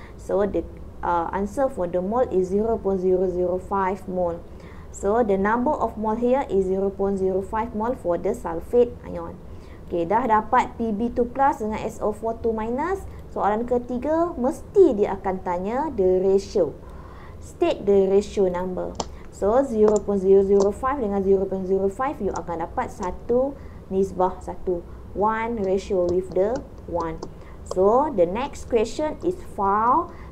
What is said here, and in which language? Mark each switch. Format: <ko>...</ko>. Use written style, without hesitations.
<en>So the answer for the mole is 0.005 mole. So the number of mole here is 0.05 mole for the sulfate ion.</en> <ms>Okay, dah dapat Pb2+ dengan SO4 2-. Soalan ketiga, mesti dia akan tanya</ms> <en>the ratio. State the ratio number.</en> <ms>So 0.005 dengan 0.05 you akan dapat 1:1.</ms> <en>1 ratio with the 1. So the next question is 5.</en>